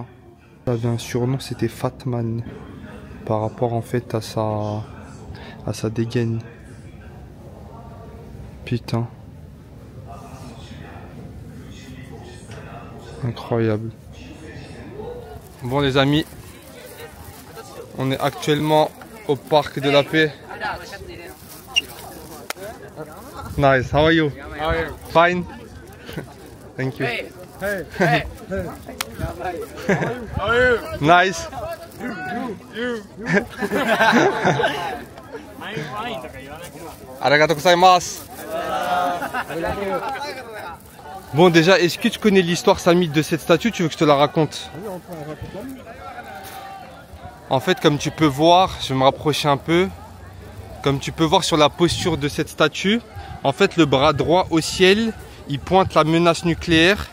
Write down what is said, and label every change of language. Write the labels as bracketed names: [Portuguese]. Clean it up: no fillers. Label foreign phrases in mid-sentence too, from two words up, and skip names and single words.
[French] Il avait un surnom, c'était Fatman, par rapport en fait à sa dégaine. Putain. Incroyable. Bon les amis, on est actuellement au parc de la paix. [English] Nice, how are you? How are you? Fine. Thank you. Hey, hey. How are you? Nice. You. I'm fine [Japanese] とか言わなくても。ありがとうございます. [French] Bon déjà, est-ce que tu connais l'histoire Samy de cette statue? Tu veux que je te la raconte? En fait, comme tu peux voir, je vais me rapprocher un peu. Comme tu peux voir sur la posture de cette statue, en fait le bras droit au ciel, il pointe la menace nucléaire.